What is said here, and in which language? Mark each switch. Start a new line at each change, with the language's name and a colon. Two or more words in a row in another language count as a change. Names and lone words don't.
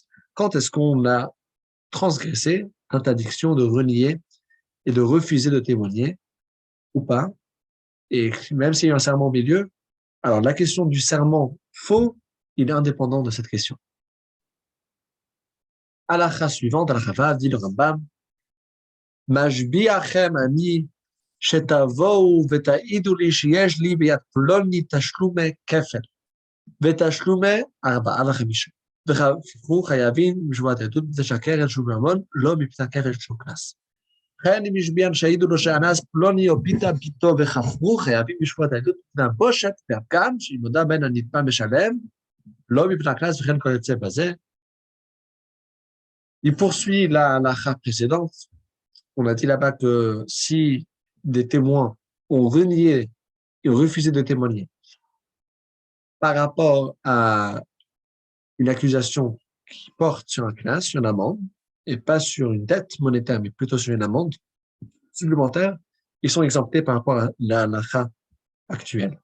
French: Quand est-ce qu'on a transgressé l'interdiction de renier et de refuser de témoigner ou pas? Et même s'il y a un serment au milieu, alors la question du serment faux, il est indépendant de cette question. Halakha suivante, halakha vav, dit le Rambam,
Hebrew: משביעכם אני שתבואו ותעידו לי שיש לי ביד פלוני תשלומי כפל, ותשלומי 4 ל-5. וחפכו חייבים בשבועת העדות מפני שהקרן שהוא ממון, לא מפני הכפל שהוא קנס. וכן אם השביעם שהעידו לו שאנס פלוני או פיתה ביתו וחפרו חייבים בשבועת העדות מפני הבושת והפגם, שאם הודה בין הנתבע משלם, לא מפני הקנס וכן כל יוצא בזה.
French: Il poursuit la précédente. On a dit là-bas que si des témoins ont renié et refusé de témoigner par rapport à une accusation qui porte sur un classe, sur une amende, et pas sur une dette monétaire, mais plutôt sur une amende supplémentaire, ils sont exemptés par rapport à la halakha actuelle.